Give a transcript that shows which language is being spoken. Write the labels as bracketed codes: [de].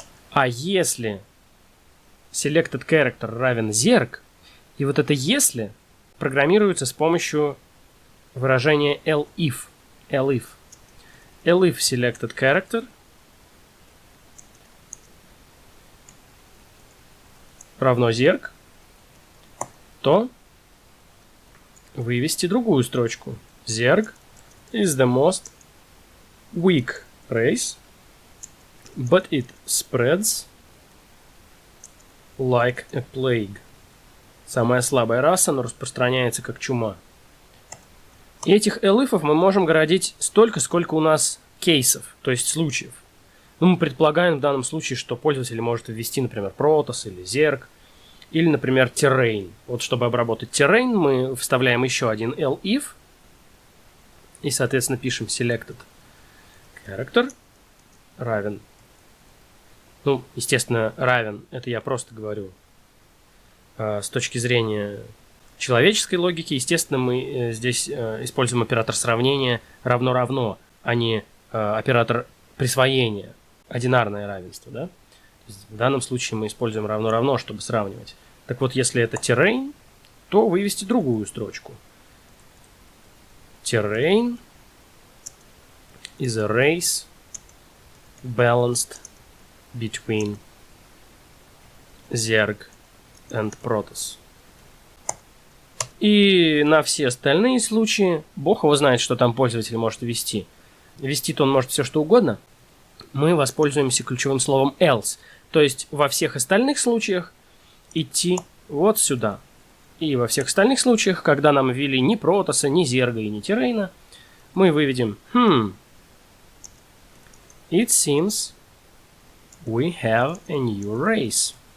[ru] А если selected character равен Zerg, и вот это если программируется с помощью выражения elif. Elif selected character равно Zerg, то вывести другую строчку. [en] Zerg is the most weak race, but it spreads like a plague. [ru] Самая слабая раса, но распространяется как чума. И этих elif'ов мы можем городить столько, сколько у нас кейсов, то есть случаев. Ну, мы предполагаем в данном случае, что пользователь может ввести, например, Protos или Zerg, или, например, Terrain. Вот чтобы обработать Terrain, мы вставляем еще один elif, и, соответственно, пишем selected character равен. Ну, естественно, равен, это я просто говорю. С точки зрения человеческой логики, естественно, мы здесь используем оператор сравнения равно-равно, а не оператор присвоения, одинарное равенство. Да? В данном случае мы используем равно-равно, чтобы сравнивать. Так вот, если это terrain, то вывести другую строчку. [en] terrain is a race balanced between Zerg and Protoss. [ru] И на все остальные случаи, бог его знает, что там пользователь может ввести. Ввести-то он может все что угодно. Мы воспользуемся ключевым словом else. То есть во всех остальных случаях идти вот сюда. И во всех остальных случаях, когда нам ввели ни Протоса, ни Зерга и ни Террейна, мы выведем [en] It seems we have a new race.